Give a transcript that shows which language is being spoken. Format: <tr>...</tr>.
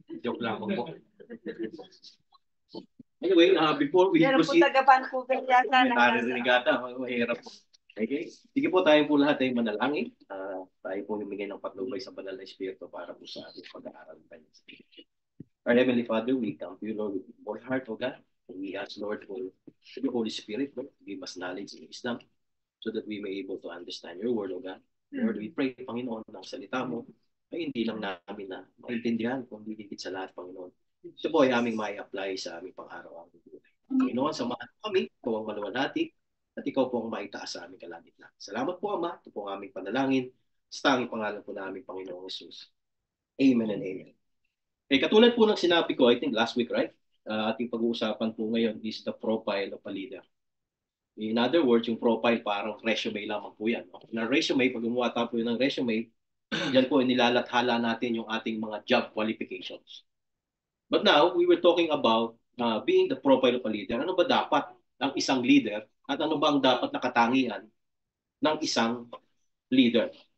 <tl>Joke lang po.</tl> <en>Anyway, before we proceed,</en> <tl>taga-Vancouver yata. Naririnig ata, mahirap po. Okay? Sige po, tayo po lahat ay manalangin. Tayo po humingay ng patnubay sa banal na Espiritu para po sa ating pag-aaral ng Kanyang Espiritu.</tl> <en>Our Heavenly Father, we come to you, Lord, with all heart, O God. We ask, Lord, for the Holy Spirit, Lord, to give us knowledge and wisdom so that we may be able to understand your word, O God. Lord, we pray,</en> <tl>Panginoon, ng salita mo ay hindi lang namin na maintindihan, kundi higit sa lahat, Panginoon. Ito po ay aming may apply sa aming pang-araw-araw. Panginoon, samahan kami, ikaw ang maluwalhati, at ikaw po ang maitaas sa aming kalagitnaan. Salamat po, Ama. Ito po ang aming panalangin. Sa tanging pangalan po namin, Panginoong Jesus.</tl> <en>Amen and amen.</en> <tl>Okay, katulad po ng sinabi ko,</tl> <en>I think last week, right?</en> <tl>Ating pag-uusapan po ngayon is</tl> <en>the profile of a leader.</en> <tl>In other words, yung profile parang resume lamang po yan. Na resume, pag gumawa tayo po ng resume, yan po nilalathala natin yung ating mga job qualifications.</tl> <en>But now, we were talking about being the profile of a leader.</en> <tl>Ano ba dapat ang isang leader at ano ba ang dapat na katangian ng isang leader?</tl>